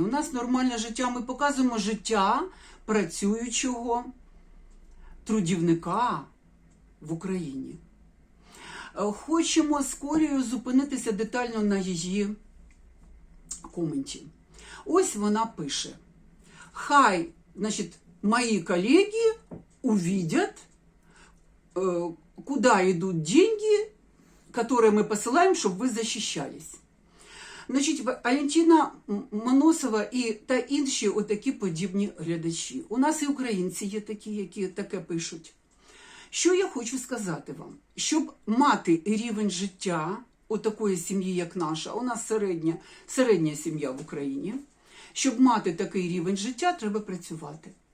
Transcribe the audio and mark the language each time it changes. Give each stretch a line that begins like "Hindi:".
Ukrainian: У нас нормальне життя. Ми показуємо життя працюючого трудівника в Україні. Хочемо з Колею зупинитися детально на її коменті. Ось вона пише.
Russian: Хай, значить, мої колеги увидят, куда идут деньги, которые мы посылаем, чтобы вы защищались.
Ukrainian: Значить, Алевтина Моносова і та інші отакі подібні глядачі. У нас і українці є такі, які таке пишуть. Що я хочу сказати вам? Щоб мати рівень життя отакої сім'ї, як наша, у нас середня сім'я в Україні, щоб мати такий рівень життя, треба працювати.